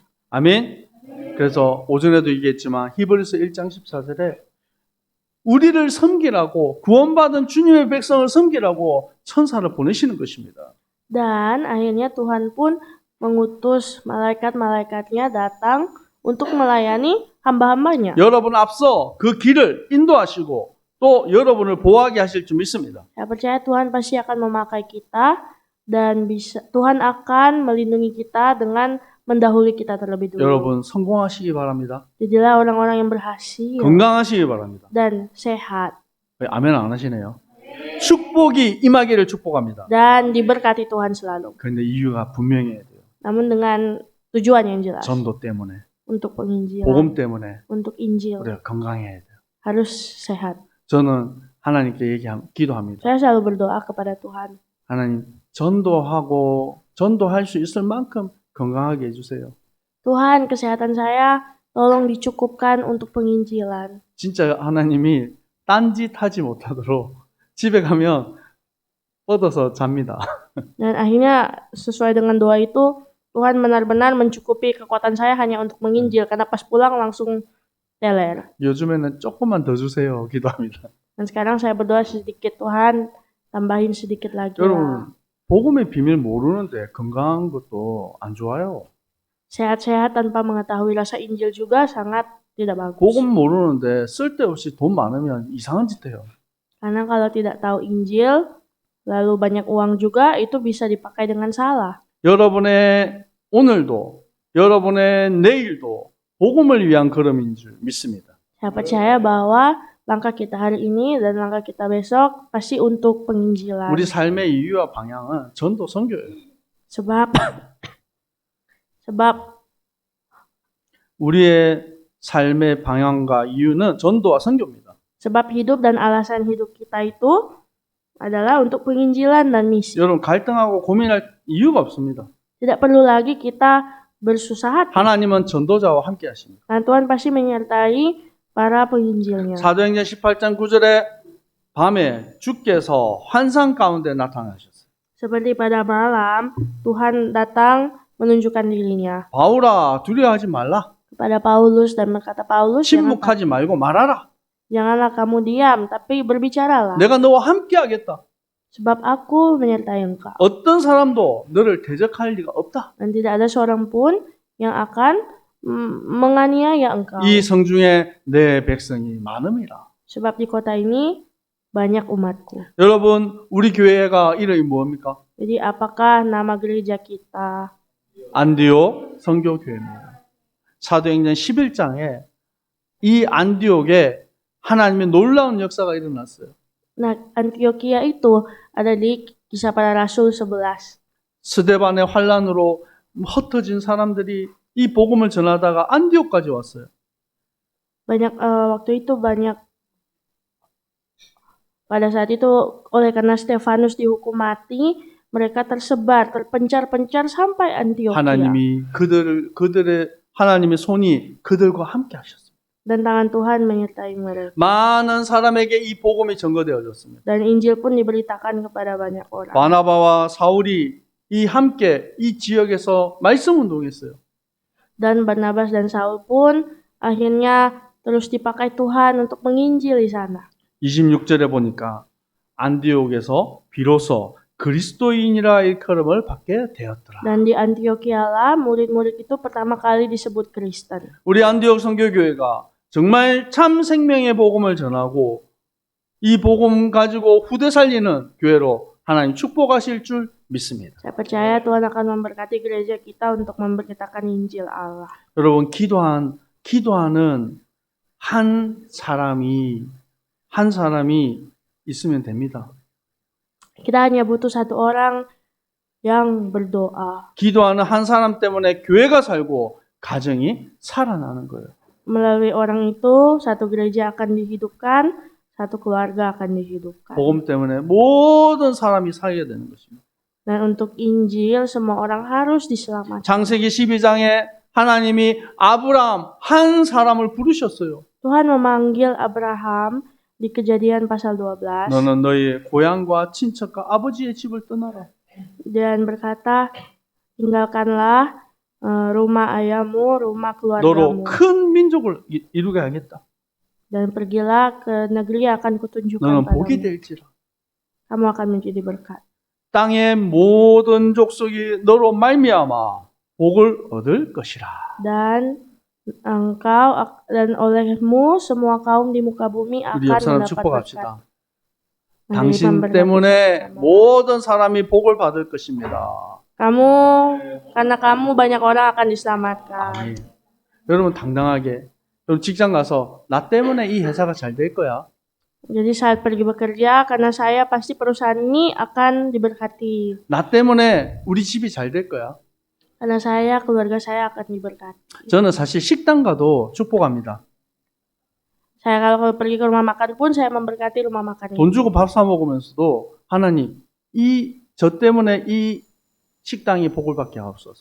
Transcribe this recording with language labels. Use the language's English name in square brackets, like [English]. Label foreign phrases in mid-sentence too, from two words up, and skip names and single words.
[Korean] 아멘. 그래서 오전에도 얘기했지만 히브리서 1장 14절에 우리를 섬기라고 구원받은 주님의 백성을 섬기라고 천사를 보내시는 것입니다. [Indonesian] Dan akhirnya Tuhan pun mengutus malaikat-malaikatnya datang untuk melayani hamba-hambanya. [Korean] 여러분 앞서 그 길을 인도하시고 또 여러분을 보호하게 하실 줄 믿습니다. [Indonesian] Saya percaya Tuhan pasti akan memakai kita dan Tuhan akan melindungi kita dengan mendahului kita terlebih dulu. [Korean] 여러분 성공하시기 바랍니다. [Indonesian] Jadilah orang-orang yang berhasil [Korean] 건강하시기 바랍니다. [Indonesian] dan sehat [Korean] 왜 아멘 안 하시네요. 축복이 임하기를 축복합니다. [Indonesian] dan diberkati Tuhan selalu. [Korean] 그런데 이유가 분명해야 돼요. [Indonesian] Namun dengan tujuan yang jelas. [Korean] 전도 때문에, [Indonesian] Untuk penginjilan, [Korean] 복음 때문에 [Indonesian] untuk Injil [Korean] 우리가 건강해야 돼요. [Indonesian] harus sehat. [Korean] 저는 하나님께 기도합니다. [Indonesian] Saya selalu berdoa kepada Tuhan. [Korean] 하나님 전도할 수 있을 만큼 건강하게 해주세요. [Indonesian] Tuhan, kesehatan saya tolong dicukupkan untuk penginjilan. [Korean] 진짜 하나님이 딴짓 하지 못하도록 집에 가면 뻗어서 잡니다. [Indonesian] Dan akhirnya sesuai dengan doa itu, Tuhan benar-benar mencukupi kekuatan saya hanya untuk menginjil. Karena pas pulang langsung teler. [Korean] 요즘에는 조금만 더 주세요. 기도합니다. [Indonesian] Dan sekarang saya berdoa sedikit, Tuhan tambahin sedikit lagi lah. [Korean] 여러분 복음의 비밀 모르는데 건강한 것도 안 좋아요. [Indonesian] Sehat-sehat tanpa mengetahui rasa Injil juga sangat tidak bagus. [Korean] 복음 모르는데 쓸데없이 돈 많으면 이상한 짓 해요. [Indonesian] Karena kalau tidak tahu Injil, lalu banyak uang juga, itu bisa dipakai dengan salah. [Korean] 여러분의 오늘도 여러분의 내일도 복음을 위한 걸음인 줄 믿습니다. [Indonesian] Saya percaya bahwa langkah kita hari ini dan langkah kita besok pasti untuk penginjilan. [Korean] 우리 삶의 이유와 방향은 전도 선교예요. [Indonesian] Sebab [Korean] 우리의 삶의 방향과 이유는 전도와 선교입니다. [Indonesian] sebab hidup dan alasan hidup kita itu adalah untuk penginjilan dan misi. [Korean] 여러분 갈등하고 고민할 이유가 없습니다. [Indonesian] Tidak perlu lagi kita bersusah hati. [Korean] 하나님은 전도자와 함께 하십니다. [Indonesian] Karena Tuhan pasti menyertai para penginjilnya. [Korean] 사도행전 18장 9절에 밤에 주께서 환상 가운데 나타나셨어요. [Indonesian] Seperti pada malam Tuhan datang menunjukkan dirinya [Korean] 바울아 두려워하지 말라. [Indonesian] kepada Paulus dan berkata, Paulus, [Korean] 침묵하지 말고 말하라. [Indonesian] janganlah kamu diam, tapi berbicaralah. [Korean] 내가 너와 함께 하겠다. [Indonesian] Sebab aku menyertai engkau. [Korean] 어떤 사람도 너를 대적할 리가 없다. [Indonesian] Dan tidak ada seorang pun yang akan menganiaya engkau. [Korean] 이 성중에 내 백성이 많음이라. [Indonesian] Sebab di kota ini banyak umatku. [Korean] 여러분 우리 교회가 이름이 뭡니까? [Indonesian] Jadi apakah nama gereja kita? [Korean] 안디옥 선교교회입니다. 사도행전 11장에 이 안디옥에 하나님의 놀라운 역사가 일어났어요. [Indonesian] Nah, Antioquia itu ada di Kisah Para Rasul 11. [Korean] 스데반의 환란으로 흩어진 사람들이 이 복음을 전하다가 안디옥까지 왔어요. [Indonesian] Waktu itu pada saat itu oleh karena Stefanus dihukum mati, mereka tersebar, terpencar-pencar sampai Antioquia. [Korean] 하나님의 손이 그들과 함께 하셨어요. [Indonesian] Dan tangan Tuhan menyertai mereka. [Korean] 많은 사람에게 이 복음이 전거되어졌습니다. [Indonesian] Dan Injil pun diberitakan kepada banyak orang. [Korean] 바나바와 사울이 함께 이 지역에서 말씀 운동했어요. [Indonesian] Dan Barnabas dan Saul pun akhirnya terus dipakai Tuhan untuk menginjil di sana. [Korean] 26절에 보니까 안디옥에서 비로소 그리스도인이라 일컬음을 받게 되었더라. [Indonesian] Dan di Antiochialah murid-murid itu pertama kali disebut Kristen. [Korean] 우리 안디옥 선교교회가 정말 참 생명의 복음을 전하고 이 복음 가지고 후대 살리는 교회로 하나님 축복하실 줄 믿습니다. [Indonesian] Saya percaya Tuhan akan memberkati gereja kita untuk memberitakan Injil Allah. [Korean] 여러분 기도하는 한 사람이 있으면 됩니다. [Indonesian] Kita hanya butuh satu orang yang berdoa. [Korean] 기도하는 한 사람 때문에 교회가 살고 가정이 살아나는 거예요. [Indonesian] Melalui orang itu, satu gereja akan dihidupkan, satu keluarga akan dihidupkan. [Korean] 복음 때문에 모든 사람이 살게 되는 것입니다. [Indonesian] Dan untuk Injil, semua orang harus diselamatkan. [Korean] 창세기 12장에 하나님이 아브라함 한 사람을 부르셨어요. [Indonesian] Tuhan memanggil Abraham di Kejadian pasal 12 [Korean] 너는 너의 고향과 친척과 아버지의 집을 떠나라. [Indonesian] dan berkata, tinggalkanlah rumah ayahmu, rumah [Korean] 너로 [Indonesian] keluargamu, [Korean] 큰 민족을 이루게 하겠다. [Indonesian] dan pergilah ke negeri yang akan kutunjukkan [Korean] 너는 복이 [Indonesian] padamu. [Korean] 될지라. [Indonesian] Kamu akan menjadi berkat. [Korean] 땅의 모든 족속이 너로 말미암아 복을 얻을 것이라. [Indonesian] Dan engkau dan olehmu semua kaum di muka bumi [Korean] 우리 [Indonesian] akan [Korean] 옆 사람 [Indonesian] mendapat berkat. [Korean] 축복합시다. [Indonesian] Mari [Korean] 당신 [Indonesian] memberkati [Korean] 때문에 [Indonesian] bersama. [Korean] 모든 사람이 복을 받을 것입니다. [Indonesian] Karena kamu banyak orang akan diselamatkan. [Korean] 아멘. 여러분 당당하게 여러분 직장 가서 나 때문에 이 회사가 잘 될 거야. [Indonesian] Jadi saat pergi bekerja, karena saya pasti perusahaan ini akan diberkati. [Korean] 나 때문에 우리 집이 잘 될 거야. [Indonesian] Karena saya, keluarga saya akan diberkati. [Korean] 저는 사실 식당 가도 축복합니다. [Indonesian] Saya kalau pergi ke rumah makan pun saya memberkati rumah makan [Korean] 돈 [Indonesian] itu. [Korean] 주고 밥 사 먹으면서도 하나님 저 때문에 이 식당이 복을 받게 하옵소서.